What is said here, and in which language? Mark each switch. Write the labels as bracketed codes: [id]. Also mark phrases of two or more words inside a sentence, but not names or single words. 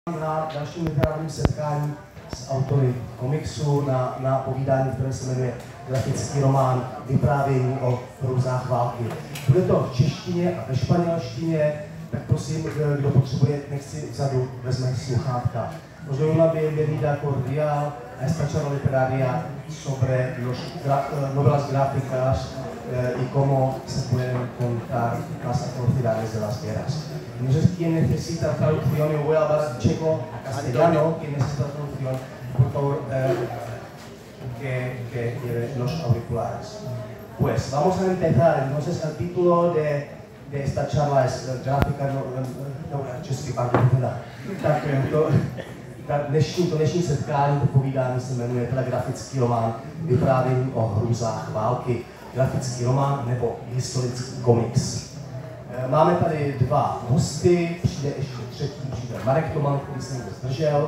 [cs] Na dalším literárním setkání s autory komiksu na povídání, které se jmenuje Grafický román Vyprávění o hrůzách války. Bude to v češtině a ve španělštině, tak prosím, kdo potřebuje, nech si vzadu vezme sluchátka. [es] Os doy una bienvenida cordial a esta charla literaria sobre novelas gráficas y cómo se pueden contar las atrocidades de las guerras. Entonces, quien necesita traducción, yo voy a hablar checo a castellano, quien necesita traducción, por favor, que lleve los auriculares. Pues vamos a empezar. Entonces, el título de esta charla es gráfica, [cs] český, pardon, tak dnešní setkání, povídání se jmenuje Grafický román Vyprávění o hrůzách války. Grafický román nebo historický komiks. Máme tady dva hosty, přijde ještě třetí, přijde Marek Toman, který se někdo zdržel.